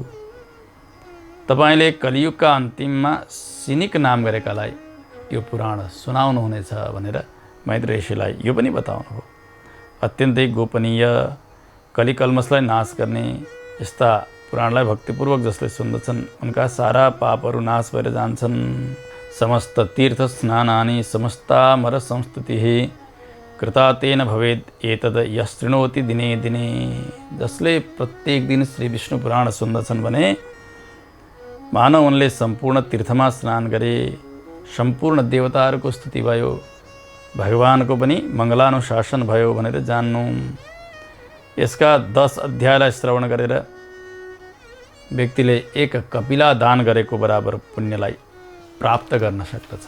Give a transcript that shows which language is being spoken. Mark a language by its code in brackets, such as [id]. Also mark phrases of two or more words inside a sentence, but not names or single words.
[ne] तपाईँले कलियुगका अन्तिममा सिनिक नाम गरेकालाई यो पुराण सुनाउनुहुनेछ भनेर मैत्रेय ऋषिलाई यो पनि बताउनु हो। अत्यन्तै गोपनीय, कलिकल्मसलाई नाश गर्ने यस्ता पुराणलाई भक्तिपूर्वक जसले सुन्दछन् उनका सारा पापहरू नाश भएर जान्छन्। [sa] समस्त तीर्थ स्नानानि समस्तामर संस्तुतिः कृता तेन भवेत् एतद् यशृणोति दिने दिने। [ne] जसले प्रत्येक दिन श्री विष्णु पुराण सुन्दछन् भने मानव उनले सम्पूर्ण तीर्थमा स्नान गरे, सम्पूर्ण देवताहरूको स्तुति भयो, भगवानको पनि मङ्गलानुशासन भयो भनेर जान्नु। यसका 10 अध्यायलाई श्रवण गरेर व्यक्तिले एक कपिला दान गरेको बराबर पुण्यलाई प्राप्त गर्न सक्दछ।